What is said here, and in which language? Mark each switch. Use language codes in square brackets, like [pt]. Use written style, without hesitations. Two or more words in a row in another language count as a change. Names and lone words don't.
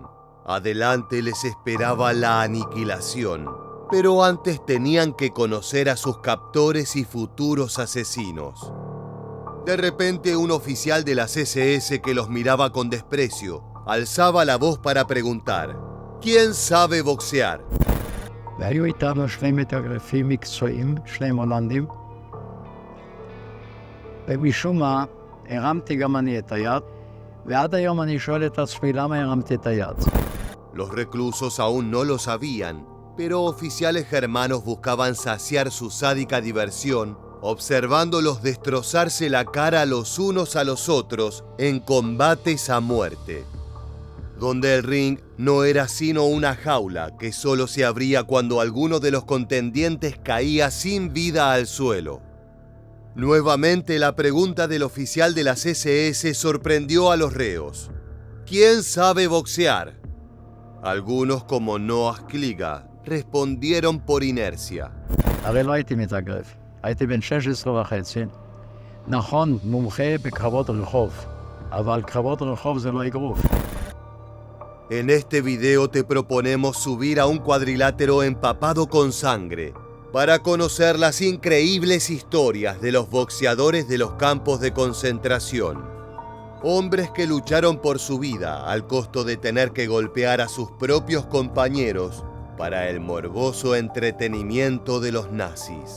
[es] Adelante les esperaba la aniquilación, pero antes tenían que conocer a sus captores y futuros asesinos. De repente, un oficial de las SS que los miraba con desprecio alzaba la voz para preguntar: ¿quién sabe boxear? [he] והיו איתנו שני מתאגרפים מקצועיים, שני הולנדים, ומשום מה הרמתי גם אני את היד, ועד היום אני שואל את עצמי למה הרמתי את היד. [es] Los reclusos aún no lo sabían, pero oficiales germanos buscaban saciar su sádica diversión observándolos destrozarse la cara los unos a los otros en combates a muerte, donde el ring no era sino una jaula que solo se abría cuando alguno de los contendientes caía sin vida al suelo. Nuevamente la pregunta del oficial de las SS sorprendió a los reos. ¿Quién sabe boxear? Algunos, como Noah Kliga, respondieron por inercia. [he] הרי לא הייתי מתאגרף, הייתי בן 16 וחצי. נכון, מומחה בקרבות רחוב, אבל קרבות רחוב זה לא אגרוף. [es] En este video te proponemos subir a un cuadrilátero empapado con sangre para conocer las increíbles historias de los boxeadores de los campos de concentración. Hombres que lucharon por su vida al costo de tener que golpear a sus propios compañeros para el morboso entretenimiento de los nazis.